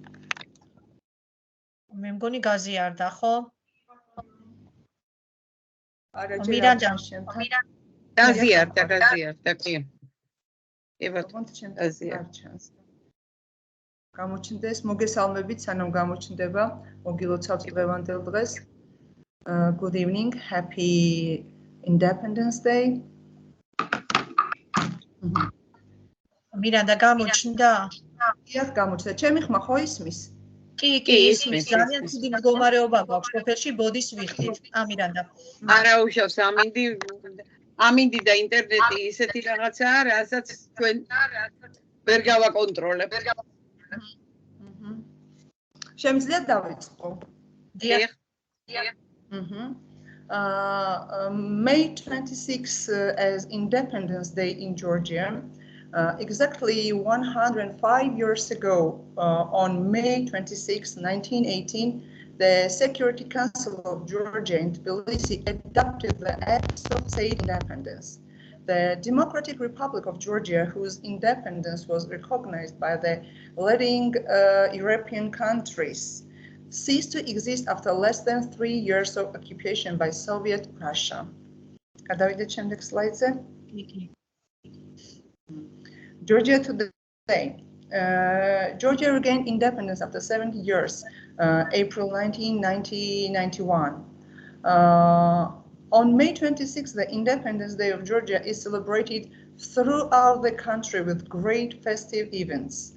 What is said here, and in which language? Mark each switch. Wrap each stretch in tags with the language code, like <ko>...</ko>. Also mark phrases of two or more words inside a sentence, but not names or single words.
<ka>მე მგონი გაზიარდა, ხო? მირანდა. გაზიარდა, კი. კი ბატონო, გაზიარდა. გამოჩნდეს, მოგესალმებით, სანამ გამოჩნდება, მოგილოცავთ დღევანდელ დღეს.</ka> <en>Good evening, happy Independence Day.</en> <ka>მირანდა გამოჩნდა? დიახ, გამოჩნდა. ჩემი ხმა ხო ისმის? კი, ისმის. ძალიან ცუდი მდგომარეობა გვაქვს სოფელში, ბოდის ვიხდით. მირანდა. არა უშავს ამინდი და ინტერნეტი ისეთი რაღაცაა, რასაც ჩვენ ვერ გავაკონტროლებთ. შემიძლია დავიწყო? დიახ.</ka> <en>May 26 as Independence Day in Georgia. Exactly 105 years ago, on May 26, 1918, the Security Council of Georgia in Tbilisi adopted the Act of State Independence. The Democratic Republic of Georgia, whose independence was recognized by the leading European countries, ceased to exist after less than 3 years of occupation by Soviet Russia.</en> <ka>გადავიდეთ შემდეგ სლაიდზე.</ka> <en>Georgia today. Georgia regained independence after 70 years, April 1991. On May 26, the Independence Day of Georgia is celebrated throughout the country with great festive events.</en>